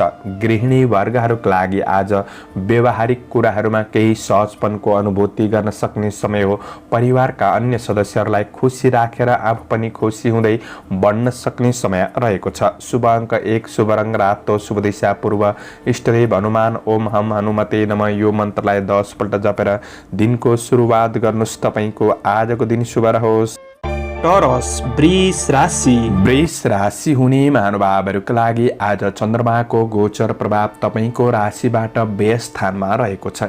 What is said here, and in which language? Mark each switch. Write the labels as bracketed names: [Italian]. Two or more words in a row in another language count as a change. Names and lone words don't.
[Nepali] गृहिणी वर्गहरूका लागि आज व्यवहारिक कुराहरूमा केही सहजपनको अनुभूति गर्न सक्ने समय हो। परिवारका अन्य सदस्यहरूलाई खुसी राखेर आफू पनि खुसी हुँदै बढ्न सक्ने समय रहेको छ। शुभ अङ्क 1, शुभ रङ रातो, शुभ दिशा पूर्व, इष्टदेव हनुमान, [Sanskrit] ओम हम हनुमते नमः। [Nepali] यो मन्त्रलाई 10 पल्ट जपेर दिनको सुरुवात गर्नुहोस्। तपाईको आजको दिन शुभ रहोस्। टोरस वृष राशि। वृष राशि हुने महानुभावहरूका लागि आज चन्द्रमाको गोचर प्रभाव तपाईको राशिबाट व्यय स्थानमा रहेको छ।